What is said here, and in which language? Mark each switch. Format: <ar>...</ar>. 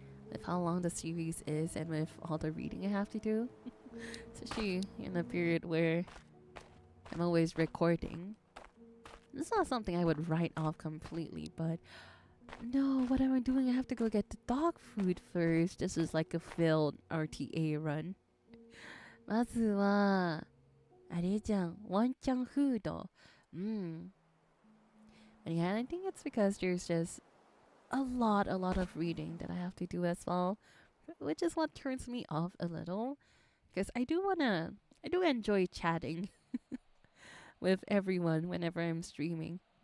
<en>With how long the series is and with all the reading I have to do. Especially in a period where I'm always recording. This is not something I would write off completely, but no, what am I doing? I have to go get the dog food first. This is like a failed RTA run.</en> <ja>まずはあれじゃん、ワンちゃんフード。</ja> <en>But yeah, I think it's because there's just a lot of reading that I have to do as well, which is what turns me off a little. Because I do enjoy chatting with everyone whenever I'm streaming.</en>